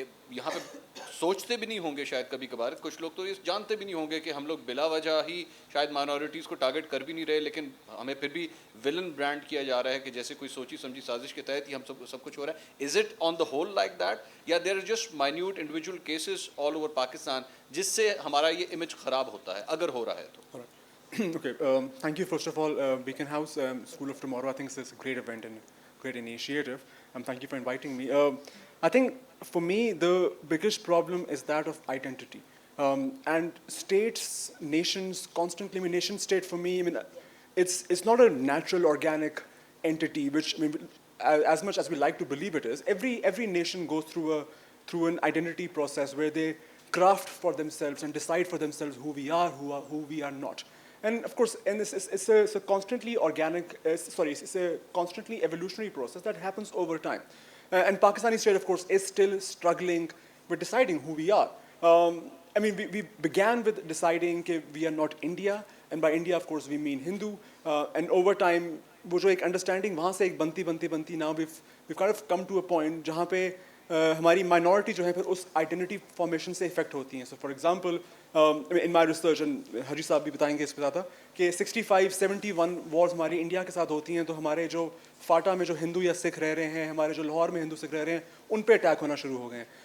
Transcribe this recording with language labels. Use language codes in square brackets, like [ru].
[ur] یہاں پہ سوچتے بھی نہیں ہوں گے، شاید کبھی کبھار کچھ لوگ تو یہ جانتے بھی نہیں ہوں گے کہ ہم لوگ بلا وجہ ہی شاید مائنورٹیز کو ٹارگٹ کر بھی نہیں رہے، لیکن ہمیں پھر بھی ولن برانڈ کیا جا رہا ہے کہ جیسے کوئی سوچی سمجھی سازش کے تحت ہی ہم سب کچھ ہو رہا ہے. [en] is it on the whole like that یا there are just minute individual cases all over Pakistan [ur] جس سے ہمارا یہ امیج خراب ہوتا ہے اگر ہو رہا ہے تو؟ [en] Okay, thank you first of all, Beacon House, School of Tomorrow. I think it's a great event and great initiative. Thank you for inviting me. I think for me the biggest problem is that of identity. And states, nations, constantly, I mean, nation state for me, I mean, it's not a natural organic entity, which I mean, as much as we like to believe it is. Every nation goes through an identity process where they craft for themselves and decide for themselves who we are, who we are not. And of course, and it's a constantly organic, it's a constantly evolutionary process that happens over time. And Pakistani state, of course, is still struggling with deciding who we are. I mean, we began with deciding that we are not India, and by India, of course, we mean Hindu. And over time, [ur] wo jo ek understanding wahan se ek banti, [en] now we've kind of come to a point [ur] jahan pe ہماری minority جو ہے پھر اس identity formation سے effect ہوتی ہیں. [en] so for example in my research, [ur] حجی صاحب بھی بتائیں گے اس پہ زیادہ، کہ 65-71 وارز ہماری انڈیا کے ساتھ ہوتی ہیں تو ہمارے جو فاٹا میں جو ہندو یا سکھ رہ رہے ہیں، ہمارے جو لاہور میں ہندو سکھ رہ رہے ہیں، ان پہ اٹیک ہونا شروع ہو گئے ہیں.